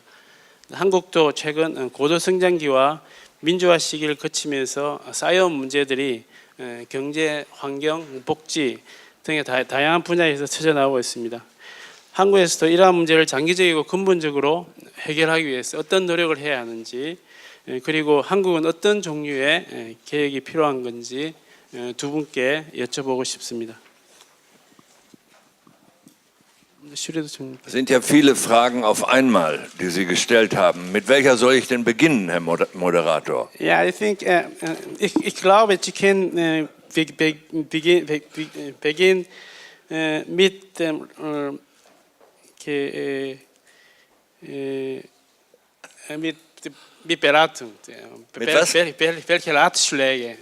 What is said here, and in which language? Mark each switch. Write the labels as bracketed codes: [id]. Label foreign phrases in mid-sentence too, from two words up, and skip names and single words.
[ko] 한국도 최근 고도 성장기와 민주화 시기를 거치면서 쌓여온 문제들이 경제, 환경, 복지 등의 다양한 분야에서 터져나오고 있습니다. 한국에서도 이러한 문제를 장기적이고 근본적으로 해결하기 위해서 어떤 노력을 해야 하는지, 그리고 한국은 어떤 종류의 개혁이 필요한 건지 두 분께 여쭤보고 싶습니다. [de] Es sind ja viele Fragen auf einmal, die Sie gestellt haben. Mit welcher soll ich denn beginnen, Herr Moderator? [en] Yeah, I think [de] ich glaube, Sie können beginn mit dem mit Beratung. Welche Ratschläge